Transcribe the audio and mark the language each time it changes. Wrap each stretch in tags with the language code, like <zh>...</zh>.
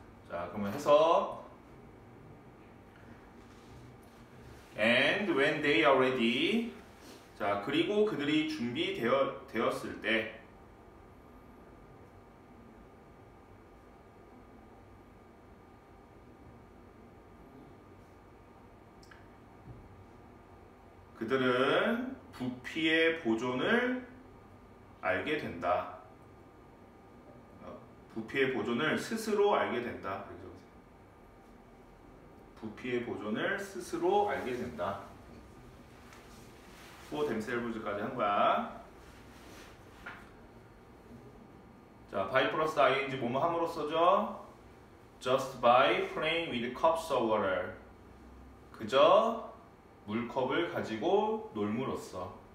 <ko>자, 그러면 해서</ko> <en>and when they are ready.</en> <ko>자, 그리고 그들이 준비되었을 때 그들은 부피의 보존을 알게 된다. 부피의 보존을 스스로 알게 된다. 부피의 보존을 스스로 알게 된다.</ko> <en>for themselves</en> <ko>까지 한 거야. 자, by 플러스 ing 뭐뭐 함으로써죠?</ko> <en>just by playing with cups of water.</en> <ko>그저 물컵을 가지고 놀므로써.</ko>